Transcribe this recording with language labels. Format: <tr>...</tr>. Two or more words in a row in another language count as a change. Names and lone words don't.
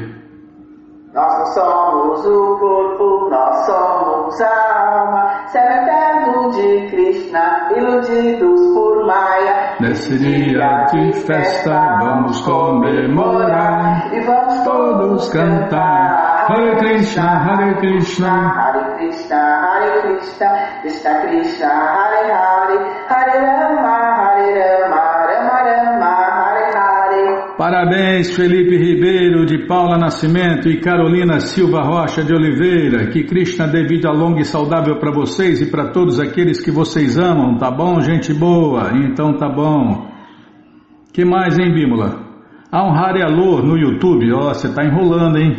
<pt>Nós não somos o corpo, nós somos a alma, celebrando de Krishna, iludidos por Maya. Nesse dia de festa vamos comemorar e vamos todos cantar.</pt> <sa>Hare Krishna, Hare Krishna, Hare Krishna, Hare Krishna, Krishna Krishna, Hare Hare, Hare Rama, Hare Rama, Rama Rama, Hare Hare.</sa> <pt>Parabéns, Felipe Ribeiro de Paula Nascimento e Carolina Silva Rocha de Oliveira. Que Krishna dê vida longa e saudável para vocês e para todos aqueles que vocês amam, tá bom, gente boa? Então tá bom. Que mais, hein, Bímola? Há um Hare Alô no YouTube. Ó, você tá enrolando, hein?</pt>